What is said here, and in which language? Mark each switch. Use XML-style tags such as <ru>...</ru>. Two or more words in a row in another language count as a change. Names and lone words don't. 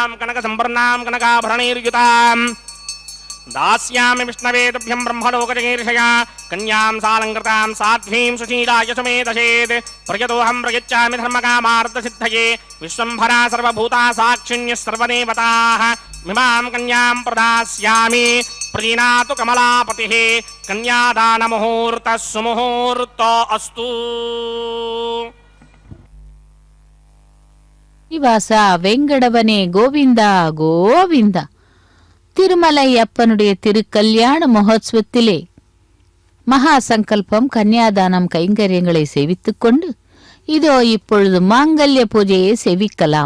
<sa>कनकसम्पन्नां कनकाभरणैर्युतां दास्यामि विष्णवे तुभ्यं ब्रह्मलोकजगीर्षया कन्यां सालङ्कृतां साध्वीं सुशीलाय समेतसेत् प्रयतोऽहं प्रयच्छामि धर्मकामार्थसिद्धये विश्वम्भरा सर्वभूता साक्षिण्यः सर्वदेवताः मिमां कन्यां प्रदास्यामि प्रीणातु कमलापतिः कन्यादानमुहूर्तः सुमुहूर्तो अस्तु</sa> <ta>நிவாச வெங்கடவனே கோவிந்தா கோவிந்தா. திருமலை அப்பனுடைய திருக்கல்யாண மகோத்சவத்திலே மகா சங்கல்பம் கன்னியாதானம் கைங்கரியங்களை சேவித்துக் கொண்டு இதோ இப்பொழுது மாங்கல்ய பூஜையை சேவிக்கலாம்.</ta>